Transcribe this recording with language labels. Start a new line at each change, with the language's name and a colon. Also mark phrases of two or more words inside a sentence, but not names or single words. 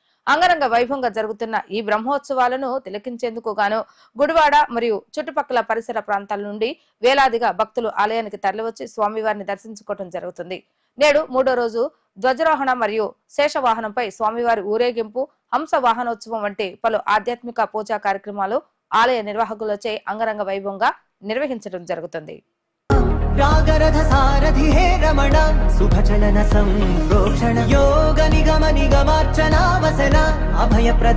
Telugu: అంగరంగ వైభవంగా జరుగుతున్న ఈ బ్రహ్మోత్సవాలను తిలకించేందుకు గాను గుడివాడ మరియు చుట్టుపక్కల పరిసర ప్రాంతాల నుండి వేలాదిగా భక్తులు ఆలయానికి తరలివచ్చి స్వామివారిని దర్శించుకోవడం జరుగుతుంది. నేడు 3వ రోజు ధ్వజారోహణ మరియు శేషవాహనంపై స్వామివారి ఊరేగింపు, హంస వాహనోత్సవం వంటి పలు ఆధ్యాత్మిక పూజా కార్యక్రమాలు ఆలయ నిర్వాహకులచే అంగరంగ వైభవంగా నిర్వహించడం జరుగుతుంది.
Sanskrit: रागरथ सारथि हे रमण शुभचलन संप्रोक्षण योग निगम निगमार्चना वसन अभय प्रद